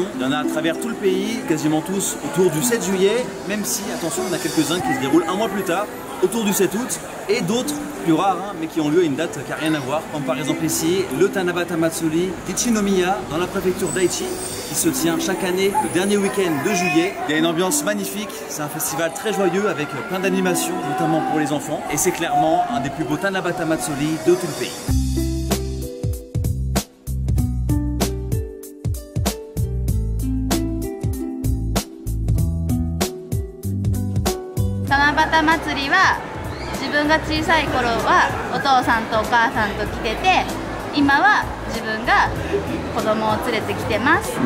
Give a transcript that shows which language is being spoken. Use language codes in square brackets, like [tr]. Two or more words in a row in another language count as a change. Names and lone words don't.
[fr] Il y en a à travers tout le pays, quasiment tous autour du 7 juillet, même si, attention, on a quelques-uns qui se déroulent un mois plus tard, autour du 7 août, et d'autres plus rares, mais qui ont lieu à une date qui n'a rien à voir, comme par exemple ici, le Tanabata Matsuri d'Ichinomiya, dans la préfecture d'Aichi, qui se tient chaque année le dernier week-end de juillet. Il y a une ambiance magnifique, c'est un festival très joyeux avec plein d'animations, notamment pour les enfants, et c'est clairement un des plus beaux Tanabata Matsuri de tout le pays. [ja] Tanabata Matsuri は自分が小さい頃はお父さんとお母さんと来てて、今は自分が子供を連れてきてます。